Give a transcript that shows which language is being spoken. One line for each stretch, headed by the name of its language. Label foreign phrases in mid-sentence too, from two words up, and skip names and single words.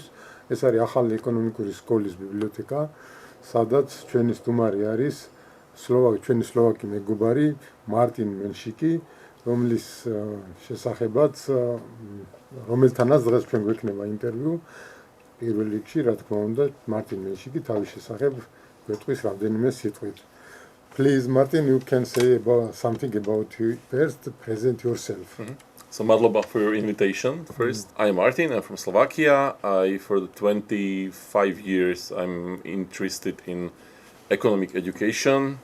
Georgian: ეს არის ახალი ეკონომიკური სკოლის ბიბლიოთეკა, სადაც ჩვენი სტუმარი არის ჩვენი სლოვაკი მეგობარი მარტინ menšīki, რომლის შესახებაც რომელთანაც დღეს ჩვენ გვექნება ინტერვიუ. პირველ რიგში, რა თქმა უნდა, მარტინ menšīki თავის შესახებ გვეტყვის რამდენიმე სიტყვით.
English: Please, Martin, you can say something about you first. Present yourself. So, madloba for your invitation. First, I'm Martin. I'm from Slovakia. For the 25 years, I'm interested in economic education.